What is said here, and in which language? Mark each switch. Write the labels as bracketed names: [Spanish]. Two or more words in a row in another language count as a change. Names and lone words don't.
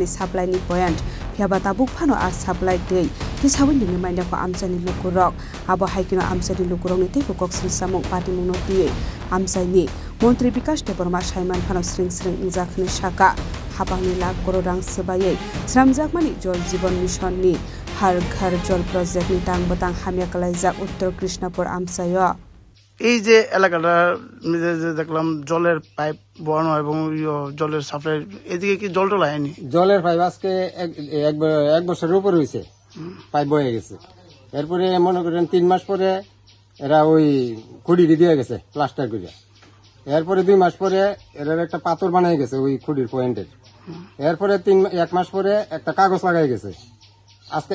[Kok Borok] supply ni point phiaba tabuk phano a supply tui tisawin dingi mainda ko amsani lokurok abo haikino amsani lokurokni tei koksil samung party mong tui amsaini Montri Bikas Deborma Shaiman Phano Sring Injakni Shaka Habangni Lakh Crore rang sebayai Sramjakmani Jal Jeevan Mission ni Har Ghar Jal project ni tang batang hamya kalaijak Uttar Krishnapur amsayo [Bangla] এই যে এলাকাটা যে দেখলাম জলের পাইপ বসানো এবং জলের সাপ্লাই এদিকে কি জল টল আয়নি জলের পাইপ আজকে এক বছরের উপর হয়েছে পাইপ বয়ে গেছে এরপরে মনে করেন 3 মাস পরে এরা ওই খুঁড়ি দিয়ে গেছে প্লাস্টার করে এরপরে 2 মাস পরে এরা একটা পাথর বানাই গেছে ওই খুঁড়ির পয়েন্টের এরপরে 1 মাস পরে একটা কাগজ লাগাই গেছে আজকে